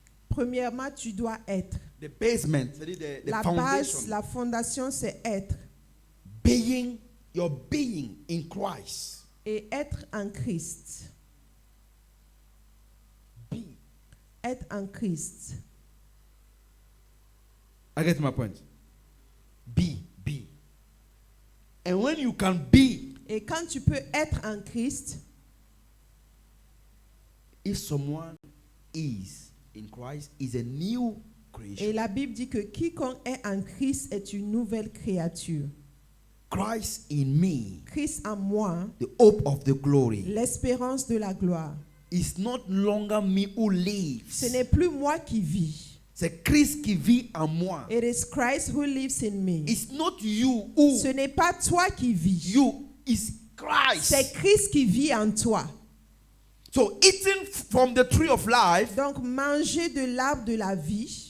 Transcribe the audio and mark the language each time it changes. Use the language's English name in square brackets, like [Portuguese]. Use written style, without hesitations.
[French] Premièrement, tu dois être. [English] The basement, [French] c'est-à-dire [English] the [French] La [English] foundation. [French] base, la fondation, c'est être. [English] Being, your being in Christ. [French] Et être en Christ. [English] Be. [French] Être en Christ. [English] I get my point. Be. And when you can be, [French] Et quand tu peux être en Christ, [English] if someone is in Christ, is a new creation. [French] et la Bible dit que quiconque est en Christ est une nouvelle créature. [English] Christ in me, [French] Christ en moi, [English] the hope of the glory. [French] l'espérance de la gloire. [English] It's not longer me who [French] Ce [English] lives. [French] n'est plus moi qui vis. C'est Christ qui vit en moi. [English] It is Christ who lives in me. It's not you who. [French] Ce n'est pas toi qui vis. [English] You is Christ. [French] C'est Christ qui vit en toi. [English] So eating from the tree of life [French] Donc manger de l'arbre de la vie,